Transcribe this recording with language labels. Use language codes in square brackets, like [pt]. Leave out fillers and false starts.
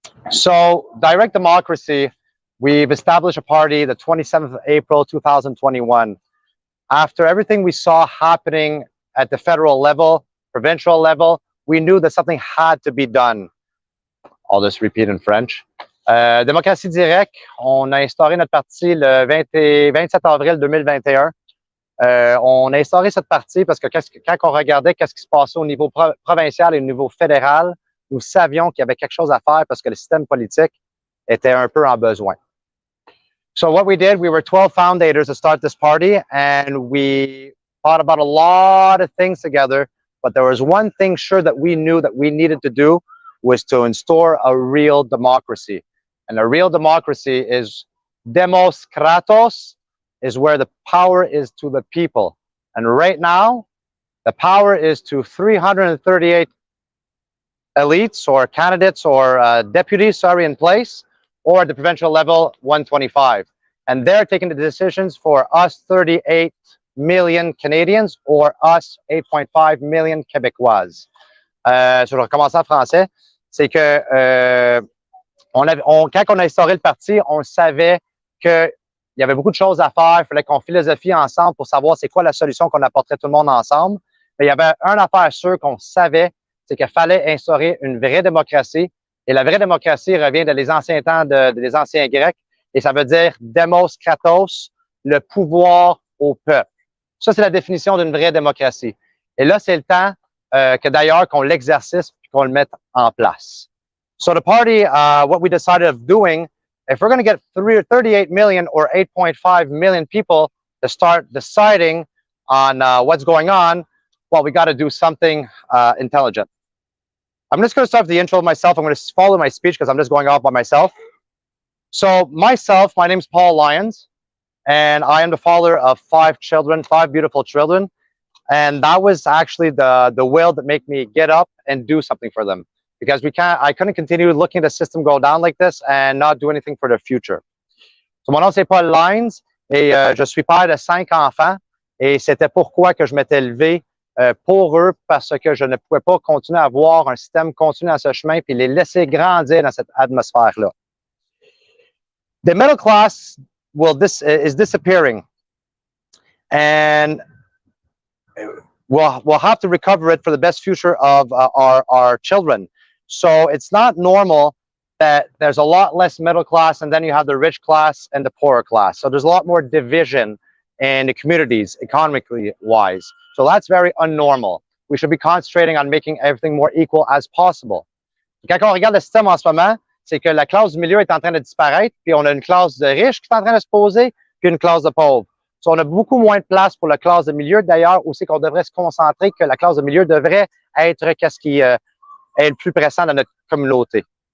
[en] So direct democracy, we've established a party the 27th of April 2021. After everything we saw happening at the federal level, provincial level, we knew that something had to be done. I'll just repeat in French. [fr] Démocratie directe, on a instauré notre parti le 27 avril 2021. On a instauré cette partie parce que quand on regardait ce qui se passait au niveau provincial et au niveau fédéral, nous savions qu'il y avait quelque chose à faire parce que le système politique était un peu en besoin. [en] So what we did, we were 12 foundators to start this party, and we thought about a lot of things together, but there was one thing sure that we knew that we needed to do was to install a real democracy. And a real democracy is demos kratos, is where the power is to the people. And right now, the power is to 338 elites or candidates or deputies, in place, or at the provincial level, 125. And they're taking the decisions for us 38 million Canadians or us 8.5 million Québécois. [fr] Je vais recommencer en français. C'est que quand on a instauré le parti, on savait qu'il y avait beaucoup de choses à faire. Il fallait qu'on philosophie ensemble pour savoir c'est quoi la solution qu'on apporterait tout le monde ensemble. Mais il y avait une affaire sûre qu'on savait, c'est qu'il fallait instaurer une vraie démocratie. Et la vraie démocratie revient des anciens temps des anciens Grecs. Et ça veut dire demos kratos, le pouvoir au peuple. Ça, c'est la définition d'une vraie démocratie. Et là, c'est le temps que d'ailleurs qu'on l'exercice et qu'on le mette en place. [en] So the party, what we decided of doing, if we're going to get 38 million or 8.5 million people to start deciding on what's going on, well, we got to do something intelligent. I'm just going to start with the intro of myself. I'm going to follow my speech because I'm just going off by myself. So myself, my name's Paul Lynes, and I am the father of 5 children, 5 beautiful children. And that was actually the will that made me get up and do something for them. Because I couldn't continue looking at the system go down like this and not do anything for their future. [fr] So mon nom c'est Paul Lynes et je suis père de 5 enfants et c'était pourquoi que je m'étais levé pour eux parce que je ne pouvais pas continuer à voir un système continuer à ce chemin puis les laisser grandir dans cette atmosphère-là. [en] The middle class is disappearing and we'll have to recover it for the best future of our children. So it's not normal that there's a lot less middle class and then you have the rich class and the poorer class. So there's a lot more division in the communities, economically wise. So that's very unnormal. We should be concentrating on making everything more equal as possible. [fr] Quand on regarde le système en ce moment, c'est que la classe du milieu est en train de disparaître, puis on a une classe de riches qui est en train de se poser, puis une classe de pauvres. So on a beaucoup moins de place pour la classe de milieu. D'ailleurs, aussi qu'on devrait se concentrer, que la classe de milieu devrait être qu'est-ce qui est le plus pressant dans notre communauté.